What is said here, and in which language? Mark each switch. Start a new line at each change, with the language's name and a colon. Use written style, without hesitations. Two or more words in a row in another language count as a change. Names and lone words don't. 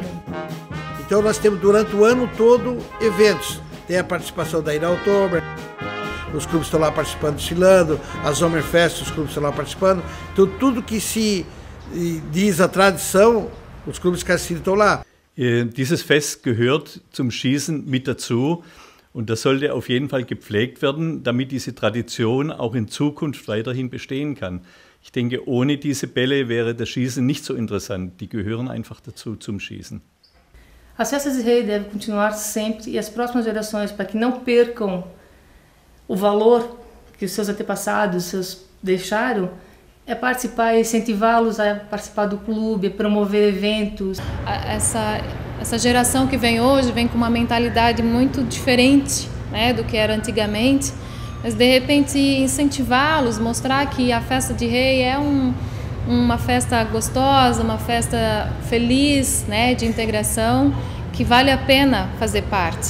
Portuguese: Então nós temos durante o ano todo eventos. Tem a participação da Ira Oktober, os clubes estão lá participando, desfilando, a Sommerfest, os clubes estão lá participando. Então tudo que se diz a tradição, os clubes de caça-tiro estão lá.
German: Dieses Fest gehört zum Schießen mit dazu und das sollte auf jeden Fall gepflegt werden, damit diese Tradition auch in Zukunft weiterhin bestehen kann. Ich denke, ohne diese Bälle wäre das Schießen nicht so interessant. Die gehören einfach dazu zum Schießen.
Portuguese: As festas de rei devem continuar sempre e as próximas gerações, para que não percam o valor que os seus antepassados deixaram, é participar e incentivá-los a participar do clube, promover eventos. Essa geração que vem hoje vem com uma mentalidade muito diferente, né, do que era antigamente, mas de repente incentivá-los, mostrar que a festa de rei é uma festa gostosa, uma festa feliz, né, de integração, que vale a pena fazer parte.